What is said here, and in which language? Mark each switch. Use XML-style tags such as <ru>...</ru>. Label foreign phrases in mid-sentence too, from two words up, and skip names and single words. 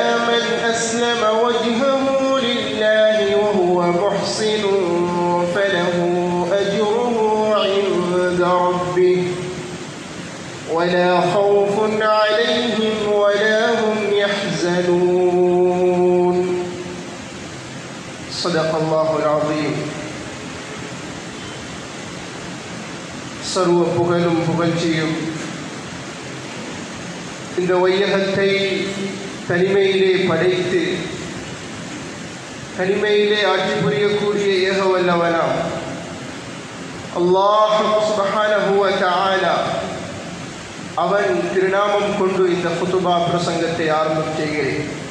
<ar>من أسلم وجهه لله وهو محسن فله أجره عند ربه ولا خوف عليهم ولا هم يحزنون صدق الله العظيم.</ar> <ta>சர்வ புகழும் புகழ்ச்சியும் இந்த வையகத்தை தனிமையிலே படைத்து தனிமையிலே ஆட்சி புரியக்கூடிய ஏக வல்லவனாம் அல்லாஹ்</ta> <ar>سبحانه وتعالى</ar> <ta>அவன் திருநாமம் கொண்டு இந்த குதுபா பிரசங்கத்தை ஆரம்பம் செய்கிறேன்.</ta>